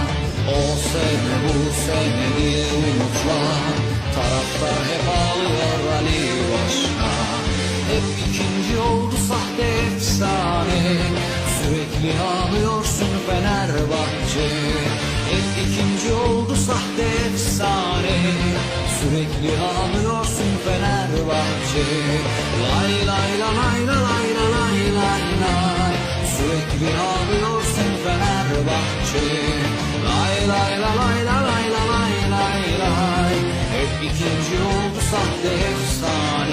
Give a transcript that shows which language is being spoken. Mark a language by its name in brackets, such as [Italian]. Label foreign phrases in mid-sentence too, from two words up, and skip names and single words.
[Turkish] O sene bu sene bir umutlar, taraftar hep ağlıyor Ali Başkan. Hep ikinci oldu sahte efsane, sürekli ağlıyorsun Fenerbahçe. Hep ikinci oldu sahte efsane, sürekli ağlıyorsun Fenerbahçe. Lay lay la lay la lay la lay lay lay, sürekli ağlıyorsun Fenerbahçe. Lay lay la lay la lay la lay lay lay, hep ikinci oldu sahte efsane.